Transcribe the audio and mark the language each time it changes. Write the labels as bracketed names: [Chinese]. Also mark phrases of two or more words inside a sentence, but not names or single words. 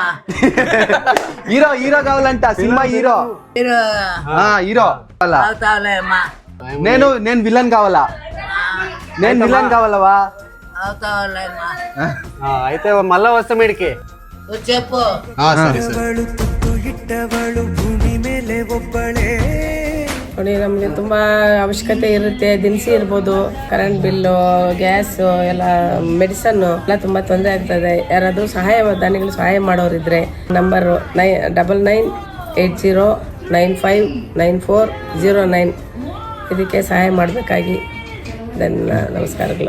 [Telugu] హీరో కావాలంట. సినిమా హీరో. హీరో అవుతావులేమ్మా. నేను విలన్ కావాలా? నేను విలన్ కావాలవా? అవుతావులేమ్మా. అయితే మళ్ళా వస్తాం ఇడికి. చెప్పు. [Kannada] ಸರಿ ಸರಿ. ನೋಡಿ, ನಮಗೆ ತುಂಬ ಅವಶ್ಯಕತೆ ಇರುತ್ತೆ. ದಿನಸಿ ಇರ್ಬೋದು, ಕರೆಂಟ್ ಬಿಲ್ಲು, ಗ್ಯಾಸು, ಎಲ್ಲ ಮೆಡಿಸನ್ನು ಎಲ್ಲ ತುಂಬ ತೊಂದರೆ ಆಗ್ತದೆ. ಯಾರಾದರೂ ದಾನಿಗಳು ಸಹಾಯ ಮಾಡೋರಿದ್ರೆ ನಂಬರು 9980959409 ಇದಕ್ಕೆ ಸಹಾಯ ಮಾಡಬೇಕಾಗಿ ನಮಸ್ಕಾರಗಳು.